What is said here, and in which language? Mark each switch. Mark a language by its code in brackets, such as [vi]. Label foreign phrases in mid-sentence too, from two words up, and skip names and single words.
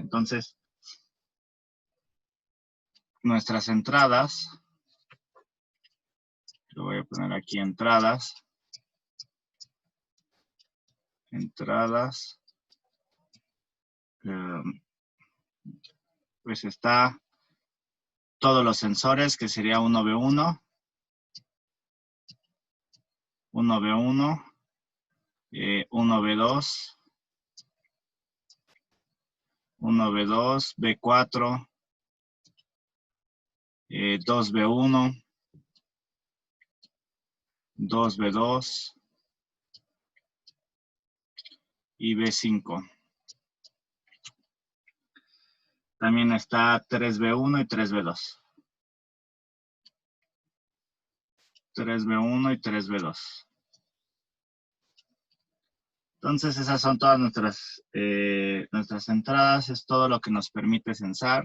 [es] Entonces, nuestras entradas, lo voy a poner aquí, entradas, pues está todos los sensores, que sería 1V1, 1V1, 1V2, 1V2, B4, 2V1, 2V2 y B5. También está 3V1 y 3V2. 3V1 y 3V2. Entonces esas son todas nuestras entradas, es todo lo que nos permite sensar.